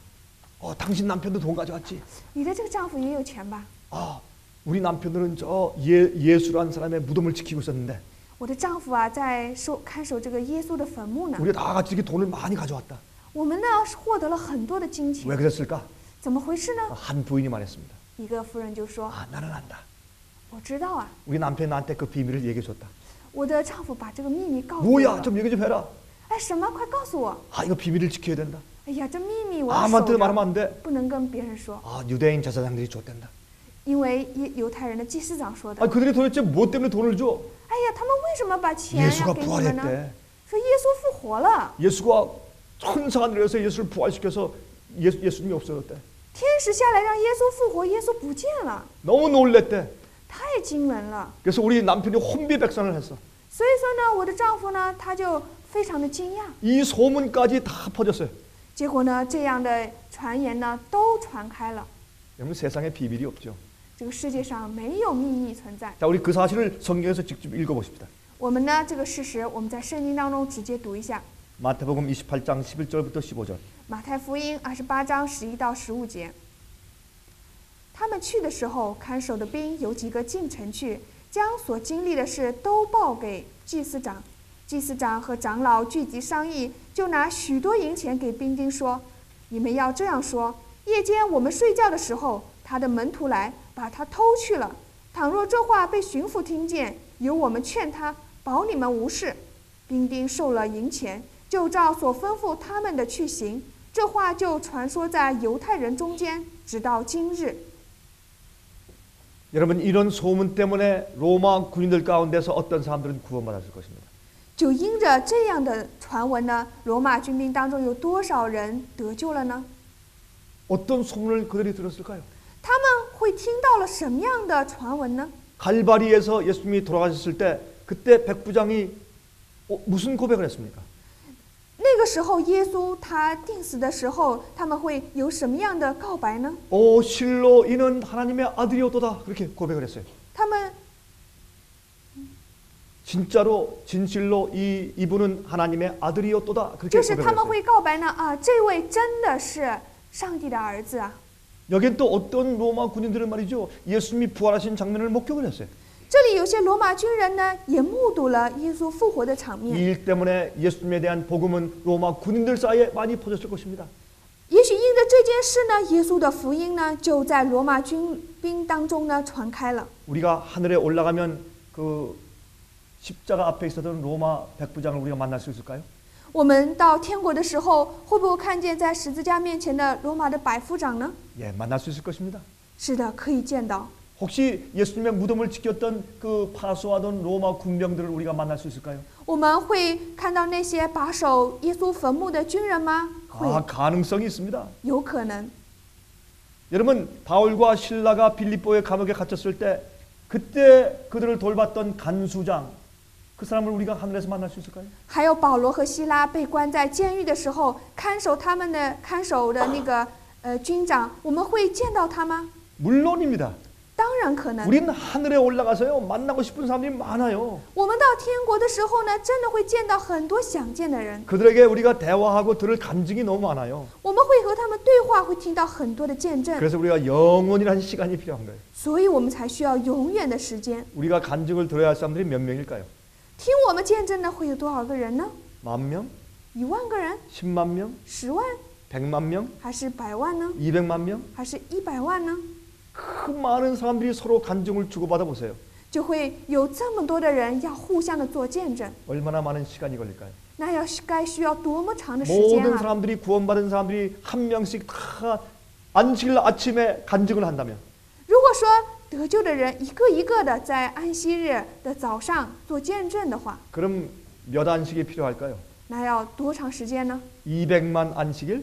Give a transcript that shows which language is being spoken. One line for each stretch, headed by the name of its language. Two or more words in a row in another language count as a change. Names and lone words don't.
Korean: 당신 남편도 돈 가져왔지.
Chinese: 你的这个丈夫也有钱吧？
Korean: 우리 남편들은 저 예수라는 사람의 무덤을 지키고 있었는데
Chinese: 我的丈夫啊在看守这个耶稣的坟墓呢。
Korean: 우리가 다 같이 이렇게 돈을 많이 가져왔다.
Chinese: 我们呢获得了很多的金钱
Korean: 왜 ， 그랬을까?
Chinese: 怎么回事呢？
Korean: 한 부인이 말했습니다.
Chinese: 一个夫人就说
Korean: 나는 안다. ：“
Chinese: 我知道啊，
Korean: 우리 남편이 나한테 그 비밀을 얘기해줬다.
Chinese: 我的丈夫把这个秘密告诉我
Korean: 뭐야,
Chinese: 了。
Korean: 좀 얘기 좀 해라.
Chinese: 哎，什么？快告诉我！
Korean: 이거 비밀을 지켜야 된다.
Chinese: 哎呀，这秘密我要
Korean: 아무한테
Chinese: 守
Korean: 말하면
Chinese: 着，
Korean: 안 돼.
Chinese: 不能跟别人说，
Korean: 아, 유대인 제사장들이 줬댄다.
Chinese: 因为犹太人的祭司长说的。
Korean: 아, 그들이 도대체 뭐 때문에 돈을 줘?
Chinese: 哎呀，他们为什么把钱要
Korean: 예수가
Chinese: 给你们呢？
Korean: 부활했대.
Chinese: 说耶稣复活了，
Korean: 예수가 천사가 내려서 예수를 부활시켜서 예수님이 없어졌대.
Chinese: 天使下来让耶稣复活，耶稣不见了，
Korean: 너무 놀랬대.
Chinese: 太惊人了。
Korean: 그래서 우리 남편이 혼비백산을 했어.
Chinese: 所以说呢，我的丈夫呢，他就非常的惊讶。
Korean: 이 소문까지 다 퍼졌어요.
Chinese: 结果呢，这样的传言呢都传开了。
Korean: 여러분 세상에 비밀이 없죠.
Chinese: 这个世界上没有秘密存在。
Korean: 자, 우리 그 사실을 성경에서 직접 읽어보십시다.
Chinese: 我们呢，这个事实我们在圣经当中直接读一下。
Korean: 마태복음 28장 11절부터 15절.
Chinese: 马太福音28章11到15节。他们去的时候，看守的兵有几个进城去，将所经历的事都报给祭司长。祭司长和长老聚集商议，就拿许多银钱给兵丁说：“你们要这样说：夜间我们睡觉的时候，他的门徒来把他偷去了。倘若这话被巡抚听见，由我们劝他，保你们无事。” 兵丁受了银钱，就照所吩咐他们的去行。这话就传说在犹太人中间，直到今日。
Korean: 여러분 이런 소문 때문에 로마 군인들 가운데서 어떤 사람들은 구원받았을 것입니다.
Chinese: 就因着这样的传闻呢，罗马军兵当中有多少人得救了呢？
Korean: 어떤 소문을 그들이 들었을까요?
Chinese: 他们会听到了什么样的传闻呢？
Korean: 갈바리에서 예수님이 돌아가셨을 때 그때 백부장이 무슨 고백을 했습니까?
Chinese: 那个时候耶稣他定死的时候，他们会有什么样的告白呢？
Korean: 오 실로 이는 하나님의 아들이었도다 그렇게 고백을 했어요.
Chinese: 他们
Korean: 진짜로 진실로 이분은 하나님의 아들이었도다 그렇게
Chinese: 就是
Korean: 고백을
Chinese: 他们
Korean: 했어요.
Chinese: 会告白呢啊，这位真的是上帝的儿子啊！
Korean: 여긴 또 어떤 로마 군인들은 말이죠. 예수님이 부활하신 장면을 목격을 했어요.
Chinese: 这里有些罗马军人呢，也目睹了耶稣复活的场
Korean: 이
Chinese: 面。
Korean: 일 때문에 예수님에 대한 복음은 로마 군인들 사이에 많이 퍼졌을 것입니다.
Chinese: 也许因着这件事呢，耶稣的福音呢，就在罗马军兵当中呢传开了。
Korean: 우리가 하늘에 올라가면 그 십자가 앞에 있었던 로마 백부장을 우리가 만날 수 있을까요?
Chinese: 我们到天国的时候，会不会看见在十字架面前的罗马的百夫长呢？
Korean: 예, 만날 수 있을 것입니다.
Chinese: 是的，可以见到。
Korean: 혹시 예수님의 무덤을 지켰던 그 파수하던 로마 군병들을 우리가 만날 수 있을까요?
Chinese: 我们会看到那些把守耶稣坟墓的军人吗？会，
Korean: 아, 가능성이 있습니다.
Chinese: 有可能。
Korean: 여러분, 바울과 실라가 빌립보의 감옥에 갇혔을 때 그때 그들을 돌봤던 간수장 그 사람을 우리가 하늘에서 만날 수 있을까요?
Chinese: 还有保罗和希拉被关在监狱的时候，看守的那个军长，我们会见到他吗？
Korean: 물론입니다.
Chinese: 当然可能。
Korean: 우리는 하늘에 올라가서요 만나고 싶은 사람들이 많아요.
Chinese: 我们到天国的时候呢，真的会见到很多想见的人，
Korean: 그들에게 우리가 대화하고 들을 간증이 너무 많아요.
Chinese: 我们会和他们对话，会听到很多的见证，
Korean: 그래서 우리가 영원이라는 시간이 필요한 거예요.
Chinese: 所以我们才需要永远的时间。
Korean: 우리가 간증을 들어야 할 사람들이 몇 명일까요?
Chinese: 听我们见证的会有多少个人呢？
Korean: 10,000명?
Chinese: 10000个人、
Korean: 10만 명?
Chinese: 10万，
Korean: 100만 명?
Chinese: 还是100万呢？
Korean: 200만 명?
Chinese: 还是100万呢？
Korean: 그 많은 사람들이 서로 간증을 주고받아 보세요.
Chinese: 就会有这么多的人要互相的做见证，
Korean: 얼마나 많은 시간이 걸릴까요?
Chinese: 那该需要多么长的时间
Korean: 모든
Chinese: 啊！
Korean: 사람들이 구원받은 사람들이 한 명씩 다 안식일 아침에 간증을 한다면
Chinese: 如果说得救的人一个一个的在安息日的早上做见证的话，
Korean: 그럼 몇 안식이 필요할까요?
Chinese: 那要多长时间呢？
Korean: 200만 안식일?